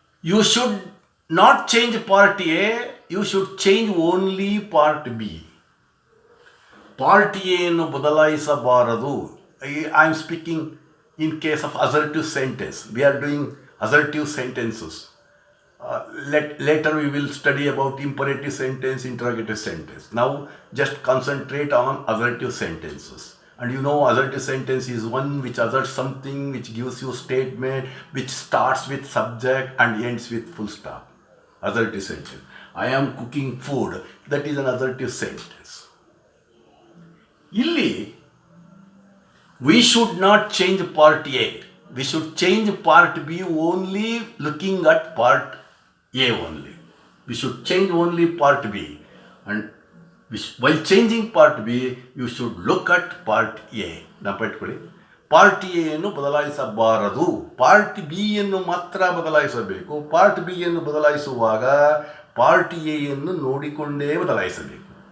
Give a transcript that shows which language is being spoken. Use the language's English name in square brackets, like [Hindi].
[English] You should not change part A, you should change only part B. [Kannada] Part ಎಯನ್ನು ಬದಲಾಯಿಸಬಾರದು. [English] I am speaking in case of assertive sentence. We are doing assertive sentences. Later we will study about imperative sentence, interrogative sentence. Now just concentrate on assertive sentences. And you know, assertive sentence is one which asserts something, which gives you statement, which starts with subject and ends with full stop. Assertive sentence. I am cooking food. That is an assertive sentence. Illi, we should not change part A. We should change part B only looking at part A only. We should change only part B. And while changing part B, you should look at part A. [Kannada] ನೆನಪಿಟ್ಕೊಳ್ಳಿ, part ಎಯನ್ನು ಬದಲಾಯಿಸಬಾರದು, part B ಯನ್ನು ಮಾತ್ರ ಬದಲಾಯಿಸಬೇಕು. Part B ಯನ್ನು ಬದಲಾಯಿಸುವಾಗ part ಎಯನ್ನು ನೋಡಿಕೊಂಡೇ ಬದಲಾಯಿಸಬೇಕು.